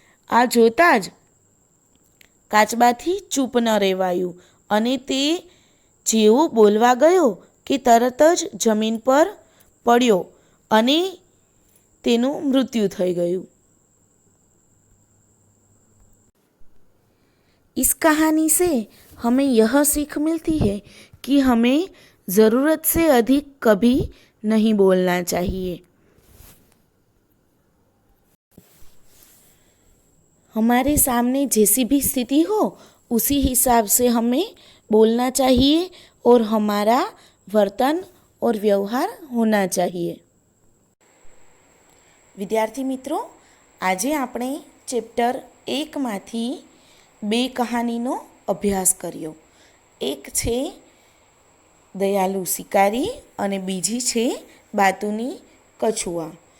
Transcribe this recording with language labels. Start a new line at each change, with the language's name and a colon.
Gujarati: આ જોતાં જ કાચબાથી ચૂપ ન રહેવાયું અને તે જેવો બોલવા ગયો કે તરત જ જમીન પર પડ્યો અને તેનું મૃત્યુ થઈ ગયું.
Hindi: इस कहानी से हमें यह सीख मिलती है कि हमें ज़रूरत से अधिक कभी नहीं बोलना चाहिए. हमारे सामने जैसी भी स्थिति हो उसी हिसाब से हमें बोलना चाहिए और हमारा वर्तन और व्यवहार होना चाहिए. विद्यार्थी मित्रों,
Gujarati: આજે આપણે ચેપ્ટર 1માંથી 2 કહાનીનો અભ્યાસ કર્યો. એક છે દયાલુ શિકારી અને બીજી છે બાતુની કછુઆ.